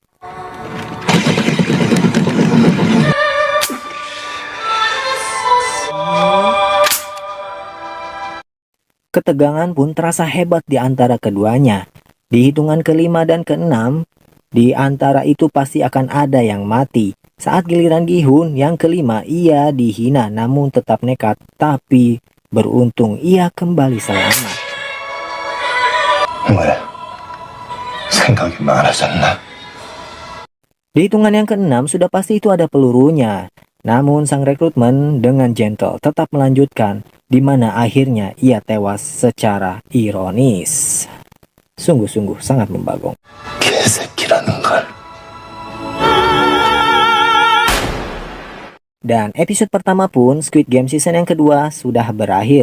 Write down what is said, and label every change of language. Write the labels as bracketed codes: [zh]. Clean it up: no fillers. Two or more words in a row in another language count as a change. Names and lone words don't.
[id] Ketegangan pun terasa hebat di antara keduanya. Di hitungan kelima dan keenam, di antara itu pasti akan ada yang mati. Saat giliran Gi-hun yang kelima, ia dihina namun tetap nekat. Tapi beruntung ia kembali selamat. [ko] 왜? 생각이 많아졌나? [id] Di hitungan yang keenam sudah pasti itu ada pelurunya. Namun sang rekrutmen dengan gentle tetap melanjutkan, di mana akhirnya ia tewas secara ironis. Sungguh-sungguh sangat membagong. [ko] 개새끼라는 걸. [id] Dan episode pertama pun Squid Game season yang kedua sudah berakhir.